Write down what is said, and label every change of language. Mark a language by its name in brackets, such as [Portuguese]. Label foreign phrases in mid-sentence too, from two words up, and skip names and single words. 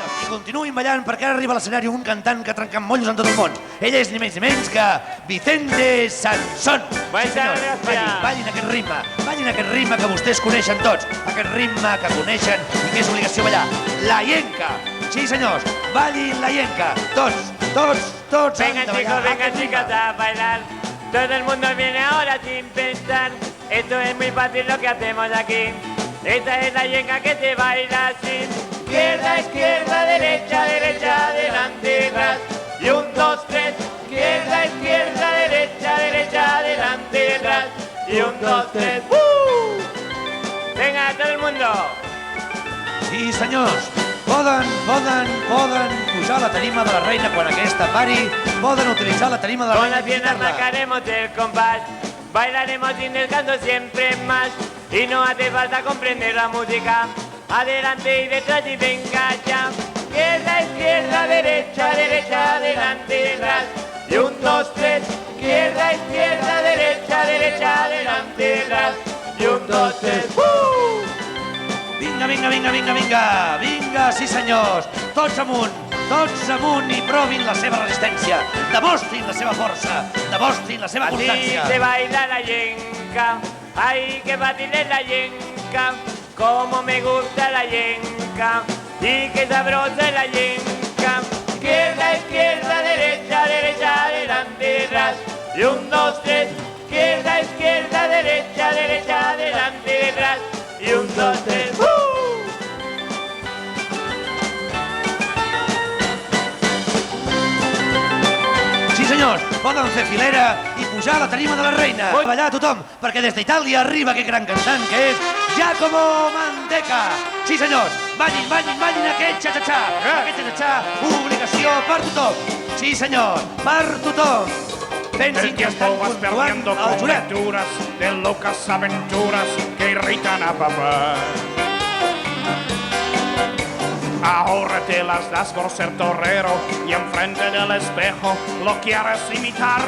[Catalan] continuïn ballant perquè ara arriba a l'escenari un cantant que ha trencat mollos en tot el món. Ell és ni més ni menys que Vicente Sansón. Ballin aquest ritme que vostès coneixen tots, aquest ritme que coneixen i que és obligació ballar. La Yenca. Sí, senyors, ballin la Yenca. Tots [Spanish] Venga chicos, venga chicas a bailar. Todo el mundo viene ahora sin pensar. Esto es muy fácil lo que hacemos aquí. Esta es la yenca que se baila así. Izquierda, izquierda, derecha, derecha, adelante, atrás. Y 1, 2, 3. Izquierda, izquierda, derecha, derecha, adelante, atrás. Y 1, 2, 3. Venga, todo el mundo. [Catalan] Sí, senyors, poden pujar a la tarima de la reina quan aquesta pari, poden utilitzar la tarima de la Con reina. [Spanish] las piernas marcaremos el compás. Bailaremos sin descanso siempre más. Y no hace falta comprender la música. Adelante y detrás y venga ya. Izquierda, izquierda, derecha, derecha, adelante, detrás. Y 1, 2, 3. Izquierda, izquierda, derecha, derecha, adelante, detrás. Y 1, 2, 3. [Catalan] Vinga, sí senyors, tots amunt i provin la seva resistència, demostrin la seva força, demostrin la seva constància. [Spanish] Así se baila la yenca, ay, qué fácil es la yenca, como me gusta la yenca, y qué sabrosa es la yenca. Izquierda, izquierda, derecha, derecha, adelante, atrás, y 1, 2, 3. Izquierda, izquierda, derecha, derecha, adelante, detrás, y 1, 2, 3. [Catalan] Sí senyors, poden fer filera i pujar a la tarima de la reina. Ballar a tothom, perquè des d'Itàlia arriba aquest gran cantant que és Giacomo Manteca. Sí senyors, ballin aquest xa-xa-xa. Aquest xa-xa-xa, obligació per tothom. Sí senyor, per tothom. [Spanish] El tiempo vas perdiendo conjeturas de locas aventuras que irritan a papá. Ahora te las das por ser torero y enfrente del espejo lo quieres imitar.